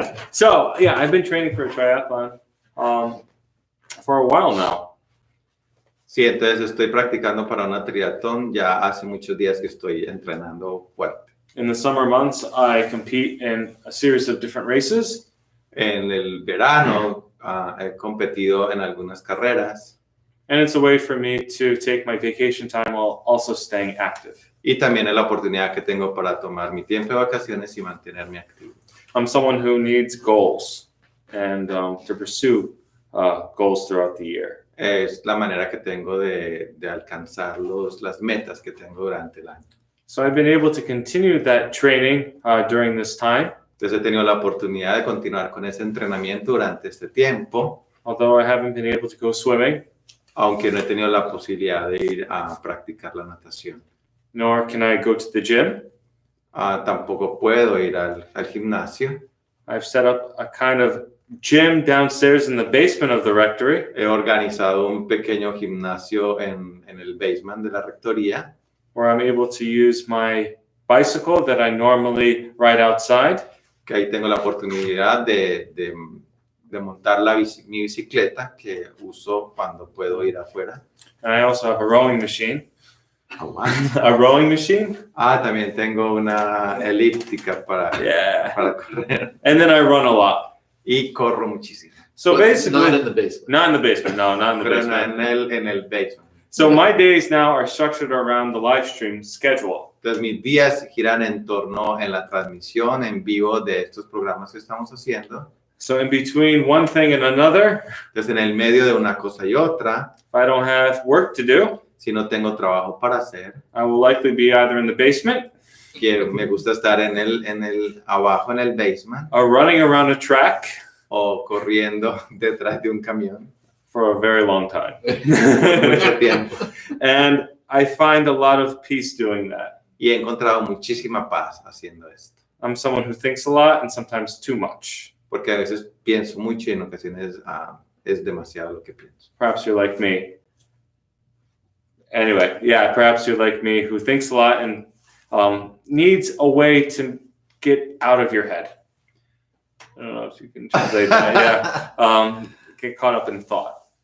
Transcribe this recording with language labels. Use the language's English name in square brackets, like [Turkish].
[English] So, yeah, I've been training for a triathlon for a while now. [Spanish] Sí, entonces estoy practicando para una triatlón. Ya hace muchos días que estoy entrenando fuerte. [English] In the summer months, I compete in a series of different races. [Spanish] En el verano he competido en algunas carreras. [English] And it's a way for me to take my vacation time while also staying active. [Spanish] Y también es la oportunidad que tengo para tomar mi tiempo de vacaciones y mantenerme activo. [English] I'm someone who needs goals and to pursue goals throughout the year. [Spanish] Es la manera que tengo de alcanzar las metas que tengo durante el año. [English] So I've been able to continue that training during this time. [Spanish] Entonces he tenido la oportunidad de continuar con ese entrenamiento durante este tiempo, [English] Although I haven't been able to go swimming, [Spanish] aunque no he tenido la posibilidad de ir a practicar la natación. [English] nor can I go to the gym. [Spanish] Tampoco puedo ir al gimnasio. [English] I've set up a kind of gym downstairs in the basement of the rectory. [Spanish] He organizado un pequeño gimnasio en el basement de la rectoría, [English] Where I'm able to use my bicycle that I normally ride outside. [Spanish] que ahí tengo la oportunidad de montar mi bicicleta que uso cuando puedo ir afuera. [English] And I also have a rowing machine. [Spanish] Aguanta. [English] A rowing machine? [Spanish] También tengo una elíptica para correr. [English] And then I run a lot. [Spanish] Y corro muchísimo. [English] So But basically, not in the basement. not in the basement. No, not in the [Spanish] Pero [English] basement. [Spanish] en el basement. [English] So my days now are structured around the live stream schedule. [Spanish] Entonces mis días giran en torno en la transmisión en vivo de estos programas que estamos haciendo. [English] So in between one thing and another, [Spanish] Entonces en el medio de una cosa y otra, [English] if I don't have work to do, [Spanish] si no tengo trabajo para hacer, [English] I will likely be either in the basement [Spanish] que me gusta estar abajo en el basement [English] or running around a track [Spanish] o corriendo detrás de un camión [English] for a very long time. [Spanish] mucho tiempo. [English] And I find a lot of peace doing that. [Spanish] Y he encontrado muchísima paz haciendo esto. [English] I'm someone who thinks a lot and sometimes too much. [Spanish] Porque a veces pienso mucho y en ocasiones es demasiado lo que pienso. [English] Perhaps you're like me. Anyway, yeah, perhaps you're like me who thinks a lot and needs a way to get out of your head. I don't know if you can translate that. Yeah. Get caught up in thought.